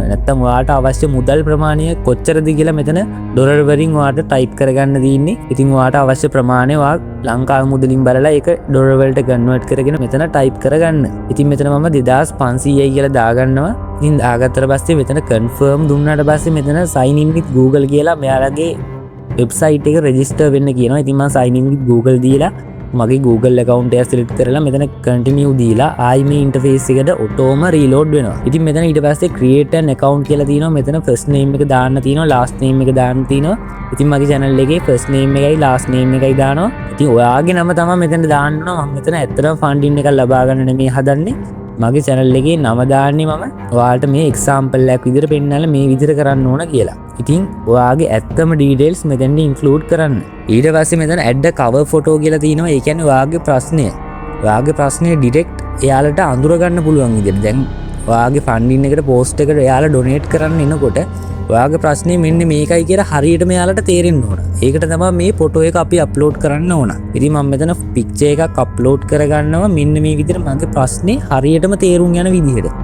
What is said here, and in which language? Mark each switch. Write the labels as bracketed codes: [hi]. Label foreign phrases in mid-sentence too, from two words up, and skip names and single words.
[si] නැත්නම් ඔයාට අවශ්‍ය මුදල් ප්‍රමාණය කොච්චරද කියලා මෙතන ඩොලර් වලින් ඔයාට ටයිප් කරගන්න තියෙන්නේ. ඉතින් ඔයාට අවශ්‍ය ප්‍රමාණය ඔයා ලංකාවේ මුදලින් බලලා ඒක ඩොලර් වලට කන්වර්ට් කරගෙන මෙතන ටයිප් කරගන්න. ඉතින් මෙතන මම 2500යි කියලා දාගන්නවා. ඉතින් දාගත්තට පස්සේ මෙතන confirm දුන්නාට පස්සේ මෙතන [en] sign in with Google [si] කියලා මෙයාලගේ වෙබ්සයිට් එක රෙජිස්ටර් වෙන්න කියනවා. ඉතින් මම [en] sign in with Google [si] දීලා මගේ Google account එක select කරලා මෙතන continue දීලා ආයි මේ interface එකට ඔටෝම reload වෙනවා. ඉතින් මෙතන ඊට පස්සේ [en] create an account [si] කියලා තියෙනවා. මෙතන [en] first name [si] එක දාන්න තියෙනවා, [en] last name [si] එක දාන්න තියෙනවා. ඉතින් මගේ channel එකේ [en] first name [si] එකයි [en] last name [si] එකයි දානවා. ඉතින් ඔයාගේ නම තමයි මෙතන දාන්න ඕන. මම මෙතන ඇත්තටම funding එකක් ලබා ගන්න නෙමෙයි හදන්නේ. මගේ channel එකේ නම දාන්නේ මම ඔයාලට මේ example එකක් විදිහට පෙන්නලා මේ විදිහට කරන්න ඕන කියලා. ඉතින් ඔයාගේ ඇත්තම details මෙතෙන්දී include කරන්න. ඊට පස්සේ මෙතන [en] add a cover photo [si] කියලා තියෙනවා. ඒ කියන්නේ ඔයාගේ ප්‍රශ්නය direct එයාලට අඳුර ගන්න පුළුවන් විදිහට. දැන් ඔයාගේ funding එකට post එකට එයාලා donate කරන්න එනකොට ඔයාගේ ප්‍රශ්නේ මෙන්න මේකයි කියලා හරියටම එයාලට තේරෙන්න ඕන. ඒකට තමයි මේ ෆොටෝ එක අපි අප්ලෝඩ් කරන්න ඕන. ඉතින් මම මෙතන පික්චර් එකක් අප්ලෝඩ් කරගන්නවා මෙන්න මේ විදිහට මගේ ප්‍රශ්නේ හරියටම තේරුම් යන විදිහට.